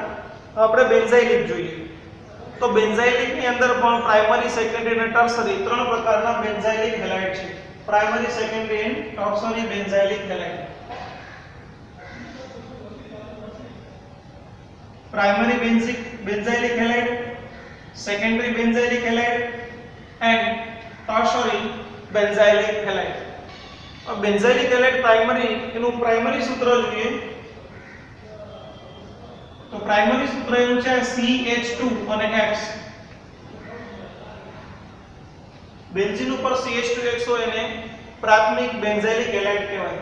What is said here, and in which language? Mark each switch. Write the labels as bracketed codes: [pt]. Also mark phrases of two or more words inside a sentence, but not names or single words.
[gu] આપણે બેન્ઝાઇલિક જોઈએ, તો બેન્ઝાઇલિકની અંદર પણ [en] primary, secondary [gu] અને ટર્શરી ત્રણ પ્રકારના [en] benzylic halide [gu] છે, [en] primary, secondary and tertiary benzylic halide. primary benzylic halide, secondary benzylic halide and tertiary benzylic halide. benzylic halide primary, [gu] એનું પ્રાઇમરી સૂત્ર જોઈએ તો પ્રાઇમરી સૂત્ર એનું છે CH2 અને X. બેન્ઝીન ઉપર CH2X હોય એને પ્રાથમિક [en] benzylic halide [gu] કહેવાય.